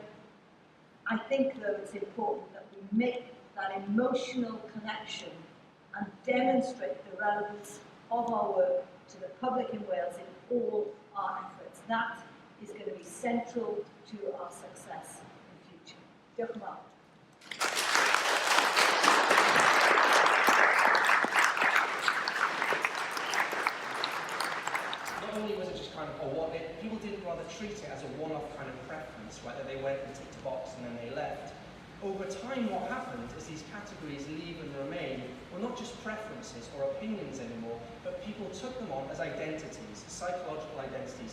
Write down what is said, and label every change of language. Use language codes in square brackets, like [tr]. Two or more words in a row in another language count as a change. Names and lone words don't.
[en] I think, though, it's important that we make that emotional connection and demonstrate the relevance of our work to the public in Wales in all our efforts. That is going to be central to our success in the future. [cy] Diolch yn fawr. [en] Not only was it just kind of a one, people didn't rather treat it as a one-off kind of preference, right, that they went and ticked a box and then they left. Over time, what happened is these categories, leave and remain, were not just preferences or opinions anymore, but people took them on as identities, psychological identities.